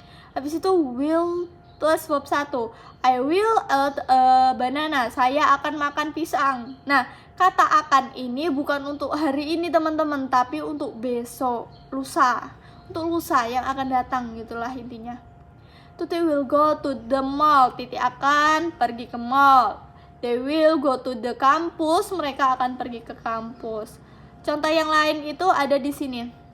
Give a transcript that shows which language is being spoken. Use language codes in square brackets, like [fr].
[id] Habis itu [en] will plus verb 1. I will eat a banana. [id] Saya akan makan pisang. Nah, kata akan ini bukan untuk hari ini teman-teman, tapi untuk besok, lusa. Untuk lusa yang akan datang, gitulah intinya. [en] Tuti will go to the mall. [id] Titi akan pergi ke mall. [en] They will go to the campus. [id] Mereka akan pergi ke kampus. Contoh yang lain itu ada di sini.